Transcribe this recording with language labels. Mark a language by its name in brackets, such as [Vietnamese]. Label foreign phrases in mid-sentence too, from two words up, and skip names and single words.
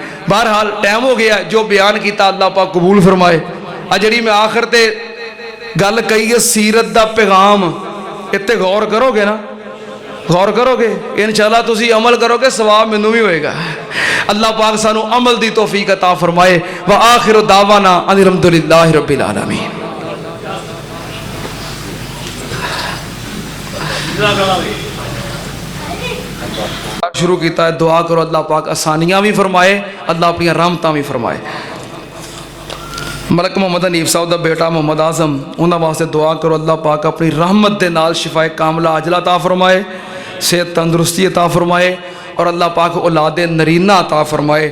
[Urdu] بہرحال ٹائم ہو گیا، جو بیان کیا اللہ پاک قبول فرمائے. [Punjabi] آ جیہڑی میں آخر تے گل کہی ہے سیرت دا پیغام، ایتھے غور کرو گے نا، غور کرو گے ان شاء اللہ تسی عمل کرو گے، ثواب مینوں بھی ہوئے گا. اللہ پاک سانوں عمل دی توفیق عطا فرمائے. [Arabic] وآخر دعوانا أن الحمد لله رب العالمين. [Urdu] شروع کیا ہے، دعا کرو اللہ پاک آسانیاں بھی فرمائے، اللہ اپنی رحمتاں بھی فرمائے. ملک محمد حنیف صاحب کا بیٹا محمد اعظم، انہوں نے واسطے دعا کرو اللہ پاک اپنی رحمت کے نال شفائے کاملہ عاجلہ عطا فرمائے، صحت تندرستی عطا فرمائے اور اللہ پاک اولاد نرینہ عطا فرمائے.